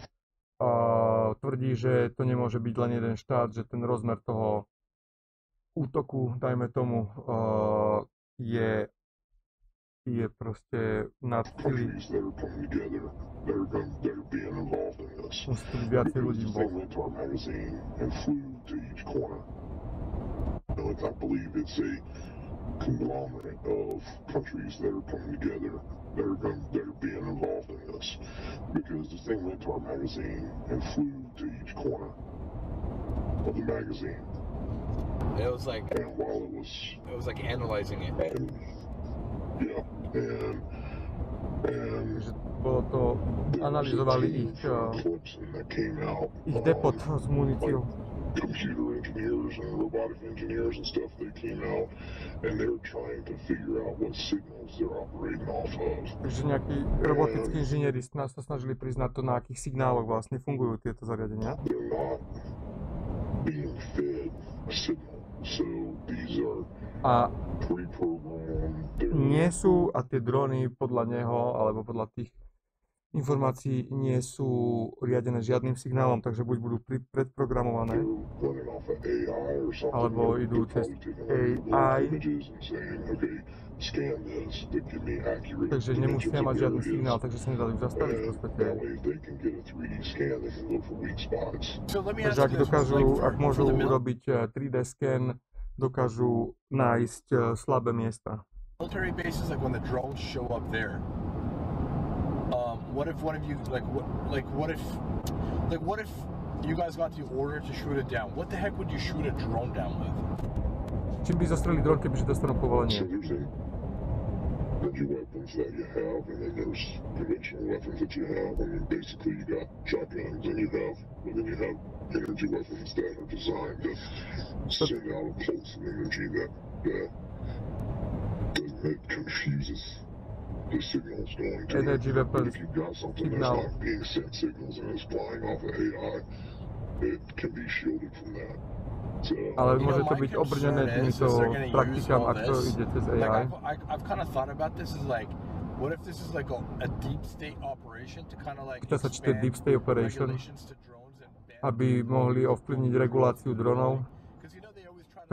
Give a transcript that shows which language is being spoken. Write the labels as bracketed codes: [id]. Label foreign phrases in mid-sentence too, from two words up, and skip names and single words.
[sk] Tvrdí, že to nemôže byť len jeden štát, že ten rozmer toho útoku, dajme tomu, je je proste nad tými. [en] countries that are coming together that are being involved in this. [sk] Musí tu byť viacej ľudí [en] Because [sk] bol. [en] they went to our magazine and flew to each corner. I believe it's a conglomerate of countries that are coming together that are being involved in this. Because this thing went to our magazine and flew to each corner of the magazine. It was like And while it was analyzing it. yeah, and [sk] Takže bolo to, analyzovali ich [en] clips and that came out. [sk] depot s muníciou. [en] Computer engineers and robotic engineers and stuff, they came out and they were trying to figure out what signals they're operating off of. [sk] Takže nejakí robotickí inžinieri sa snažili priznať to, na akých signáloch vlastne fungujú tieto zariadenia. [en] They're not being fed a signal, so these are [sk] A [en] pre-programmed. [sk] nie sú, a tie drony podľa neho, alebo podľa tých informácií nie sú riadené žiadnym signálom, takže buď budú predprogramované, [en] Running off of AI or something. [sk] alebo [en] They're [sk] idú cez [en] probably taking [sk] AI, [en] images and saying, okay, scan this to give me accurate [sk] takže [en] images [sk] nemusia [en] of [sk] mať [en] where [sk] žiadny [en] it is. [sk] signál, takže sa nedá ich zastaviť v [en] And [sk] podstate. [en] that way, if they can get a 3D scan, they can look for weak spots. So let me [sk] Takže [en] ask [sk] ak [en] you this, [sk] dokážu, [en] like [sk] ak môžu [en] for the [sk] urobiť 3D scan, dokážu nájsť slabé miesta. [en] military bases, like when the drones show up there, what if one of you what if you guys got the order to shoot it down? What the heck would you shoot a drone down with? [sk] Čím by zastrelili dron, kebyže dostanú [en] So [sk] povolenie? [en] there's energy weapons that you have, and then there's conventional weapons that you have. I mean, basically you got shotguns, and then you have energy weapons that are designed to send out a pulse of energy that confuses the signals going to Energy it. weapons, If you've got something signal. that's not being sent signals and it's flying off of AI, it can be shielded from that. So, [sk] Ale [en] You know, [sk] môže to [en] my [sk] byť obrnené [en] concern is [sk] týmito [en] they're gonna use [sk] praktikám, [en] all [sk] ak to [en] this. [sk] ide cez [en] Like [sk] AI. [en] I've kind of thought about this is like, what if this is like a deep state operation to kind of like [sk] Pýta sa, či to je [en] deep state operation, regulations to drones and ban [sk] aby mohli ovplyvniť reguláciu dronov. [en] 'Cause you know they always try